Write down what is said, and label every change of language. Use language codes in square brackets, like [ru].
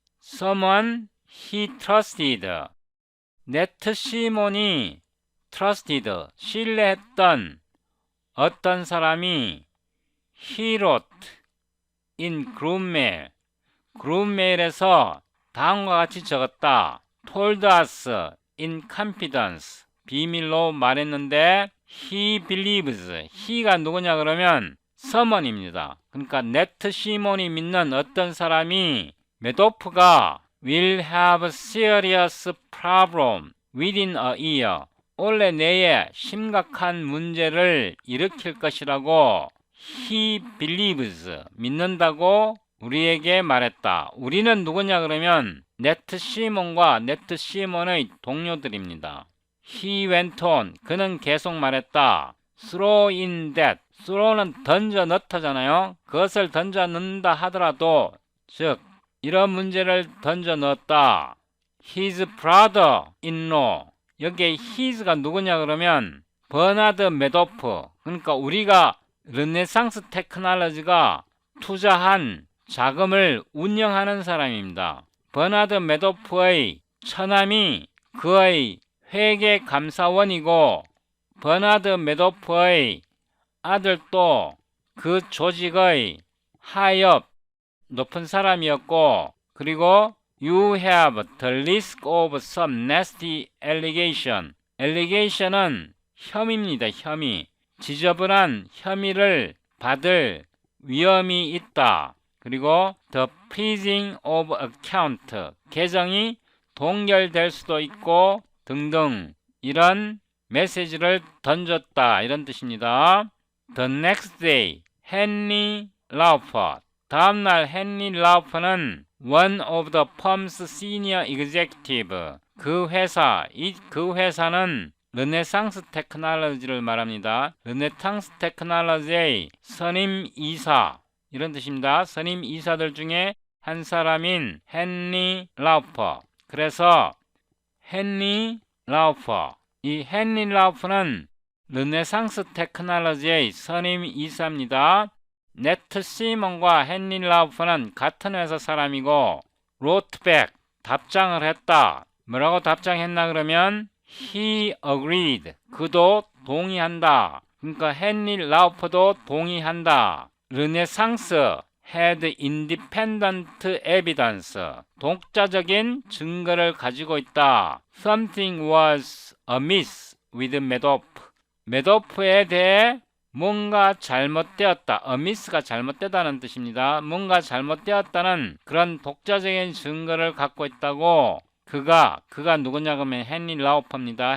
[en] Someone he trusted. [ko] 네트 시몬이 trusted, 신뢰했던 어떤 사람이 [en] he wrote in [ko] 그룹메일에서 다음과 같이 적었다. [en] told us in confidence, [ko] 비밀로 말했는데 [en] he believes, [ko] he가 누구냐 그러면 someone입니다. 그러니까 네트 시몬이 믿는 어떤 사람이 매도프가 [en] will have serious problem within a year, [ko] 올해 내에 심각한 문제를 일으킬 것이라고 [en] he believes, [ko] 믿는다고 우리에게 말했다. 우리는 누구냐 그러면 네트 시몬과 네트 시몬의 동료들입니다. [en] He went on, [ko] 그는 계속 말했다. [en] throw in that, [ko] throw는 던져 넣다잖아요. 그것을 던져 넣는다 하더라도, 즉 이런 문제를 던져 넣었다. [en] His brother-in-law, [ko] 여기에 his가 누구냐 그러면 버나드 매도프, 그러니까 우리가 르네상스 테크놀로지가 투자한 자금을 운영하는 사람입니다. 버나드 메도프의 처남이 그의 회계 감사원이고 버나드 메도프의 아들도 그 조직의 하업 높은 사람이었고, 그리고 [en] You have the risk of some nasty allegation. [ko] allegation은 혐의입니다. 혐의. 지저분한 혐의를 받을 위험이 있다. 그리고 [en] the freezing of account. [ko] 계정이 동결될 수도 있고 등등 이런 메시지를 던졌다. 이런 뜻입니다. [en] The next day, 헨리 라우퍼. [ko] 다음날 [en] 헨리 라우퍼는 one of the firm's senior executive. [ko] 그 회사는 르네상스 테크놀로지를 말합니다. 르네상스 테크놀로지의 선임 이사 이런 뜻입니다. 선임 이사들 중에 한 사람인 헨리 라우퍼. 그래서 헨리 라우퍼. 이 헨리 라우퍼는 르네상스 테크놀로지의 선임 이사입니다. 네트 시몬과 헨리 라우퍼는 같은 회사 사람이고 [en] wrote back [ko] 답장을 했다. 뭐라고 답장했나 그러면 [en] he agreed [ko] 그도 동의한다. 그러니까 헨리 라우퍼도 동의한다. 르네상스 [en] had independent evidence [ko] 독자적인 증거를 가지고 있다. [en] Something was amiss with 메도프. [ko] 메도프에 대해 뭔가 잘못되었다. amiss가 잘못되다는 뜻입니다. 뭔가 잘못되었다는 그런 독자적인 증거를 갖고 있다고 그가 누구냐 그러면 헨리 라우퍼입니다.